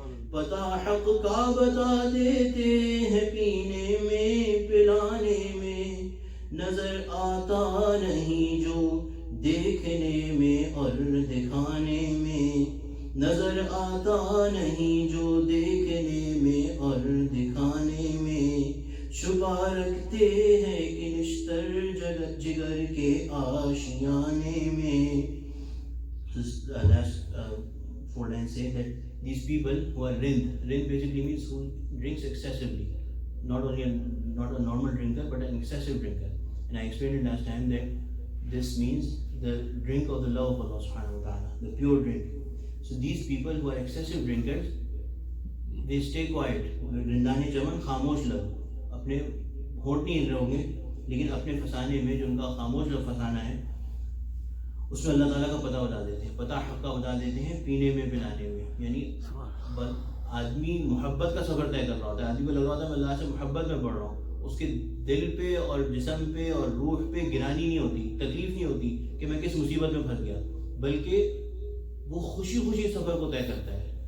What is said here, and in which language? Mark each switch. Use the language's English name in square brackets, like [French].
[Urdu] پتہ حق کا بتا دیتے ہیں پینے میں پلانے میں، نظر آتا نہیں جو دیکھنے میں اور دکھانے میں، نظر آتا نہیں جو دیکھنے میں اور دکھانے میں، چھپا رکھتے ہیں کہ نشتر جگر کے آشیانے میں. [English] Last 4 lines say that these people who are rind basically means who drinks excessively, not a normal drinker but an excessive drinker. And I explained it last time that this means the drink of the love of Allah subhanahu wa ta'ala, the pure drink. So these people who are excessive drinkers, they stay quiet. [Urdu] رندانے چمن خاموش لب، اپنے ہونٹ نہیں ہل رہے ہوں گے لیکن اپنے فسانے میں جو ان کا خاموش لب فسانہ ہے اس میں اللہ تعالیٰ کا پتہ بتا دیتے ہیں، پتہ حق کا بتا دیتے ہیں پینے میں پلانے میں. یعنی آدمی محبت کا سفر طے کر رہا ہوتا ہے، آدمی کو لگ رہا ہوتا ہے میں اللہ سے محبت میں پڑھ رہا ہوں، اس کے دل پہ اور جسم پہ اور روح پہ گرانی نہیں ہوتی، تکلیف نہیں ہوتی کہ میں کس مصیبت میں پھنس گیا، بلکہ وہ خوشی خوشی سفر کو طے کرتا ہے.